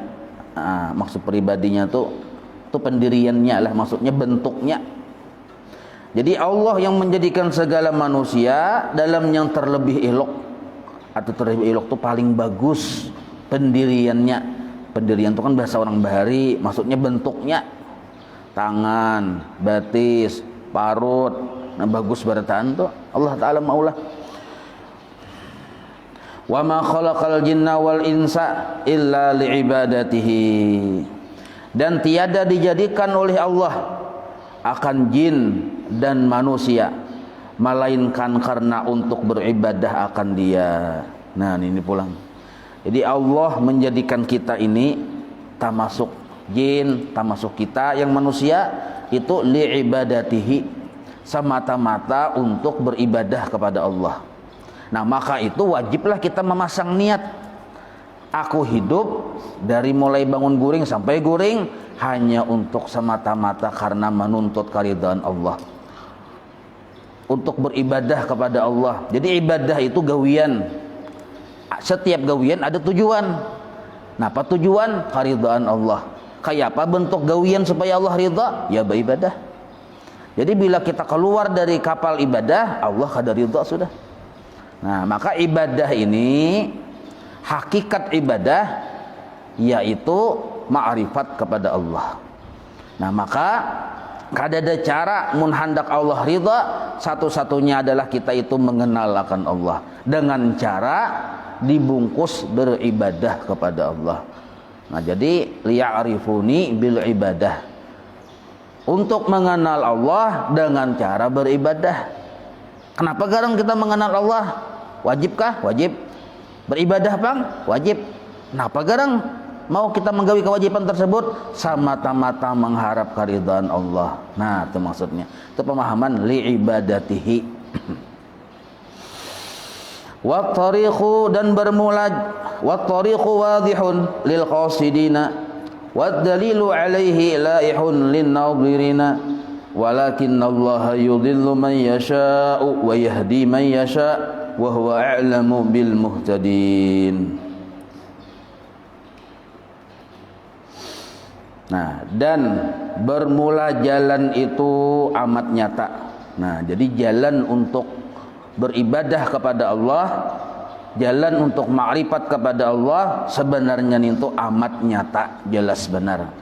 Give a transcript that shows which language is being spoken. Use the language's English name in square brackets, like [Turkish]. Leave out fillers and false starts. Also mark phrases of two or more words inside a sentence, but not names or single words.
[Indonesian] Nah, maksud pribadinya itu pendiriannya lah, maksudnya bentuknya. Jadi Allah yang menjadikan segala manusia dalam yang terlebih elok, atau terlebih elok itu paling bagus pendiriannya. [Banjar] Pendirian itu kan bahasa orang bahari, maksudnya bentuknya, tangan, batis, parut, nah bagus barataan tuh Allah Ta'ala maulah. [Arabic] وما خلق الجن والإنس إلا لعبادته. [Indonesian] Dan tiada dijadikan oleh Allah akan jin dan manusia melainkan karena untuk beribadah akan Dia. [Banjar] Nah, ini pulang. [Indonesian] Jadi Allah menjadikan kita ini, termasuk jin, termasuk kita yang manusia, itu li'ibadatihi, semata-mata untuk beribadah kepada Allah. Nah, maka itu wajiblah kita memasang niat. [Banjar] Aku hidup dari mulai bangun guring sampai guring hanya untuk semata-mata karena menuntut keridhaan Allah, untuk beribadah kepada Allah. Jadi ibadah itu gawian. Setiap gawian ada tujuan. [Indonesian] Nah, apa tujuan? Keridhaan Allah. [Banjar] Kayak apa bentuk gawian supaya Allah ridha? [Indonesian] Ya beribadah. [Banjar] Jadi bila kita keluar dari kapal ibadah, Allah kada ridha sudah. [Indonesian] Nah, maka ibadah ini, hakikat ibadah yaitu ma'rifat kepada Allah. [Banjar] Nah, maka kada ada cara mun hendak Allah ridha, satu-satunya adalah kita itu mengenal akan Allah dengan cara dibungkus beribadah kepada Allah. [Indonesian] Nah, jadi [Arabic] ليعرفوني بالعبادة, [Indonesian] untuk mengenal Allah dengan cara beribadah. [Banjar] Kenapa garang kita mengenal Allah? Wajibkah? Wajib. Beribadah pang? Wajib. Napa garang mau kita menggawi kewajiban tersebut? [Indonesian] Semata-mata mengharap keridhaan Allah. Nah, itu maksudnya. Itu pemahaman li'ibadatihi. [Arabic] وطريق, [Indonesian] dan bermula, [Arabic] وطريق واضح للقاصدين والدليل عليه لائح للناظرين ولكن الله يضل من يشاء ويهدي من يشاء وهو أعلم بالمهتدين. [Indonesian] Nah, dan bermula jalan itu amat nyata. Nah, jadi jalan untuk beribadah kepada Allah, jalan untuk makrifat kepada Allah sebenarnya itu amat nyata, jelas benar.